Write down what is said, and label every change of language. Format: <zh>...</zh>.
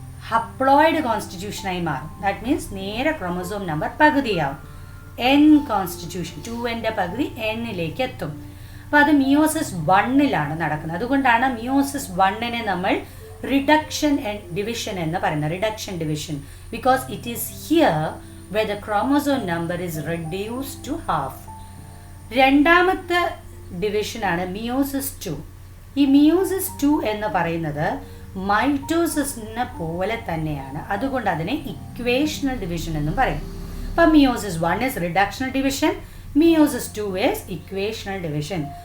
<ml>ഹപ്ലോയിഡ് കോൺസ്റ്റിറ്റ്യൂഷനായി മാറും.</ml> <en>that means</en> <ml>നേരെ chromosome number പകുതിയാവും. N constitution 2N പകുതി Nലേക്ക് എത്തും. അപ്പോൾ അത് മിയോസിസ് 1 നടക്കുന്നത്. അതുകൊണ്ടാണ് മിയോസിസ് 1 നമ്മൾ റിഡക്ഷൻ ഡിവിഷൻ എന്ന് പറയുന്നത്.</ml> <en>Reduction division because it is here where the chromosome number is reduced to half.</en> <ml>രണ്ടാമത്തെ ഡിവിഷനാണ് മിയോസിസ് 2. ഈ മിയോസിസ് 2 എന്ന് പറയുന്നത് മൈറ്റോസിസിനെ പോലെ തന്നെയാണ്. അതുകൊണ്ട് അതിനെ ഇക്വേഷണൽ ഡിവിഷൻ എന്നും പറയും. അപ്പം meiosis 1 is reductional division, meiosis 2 is equational division.</ml>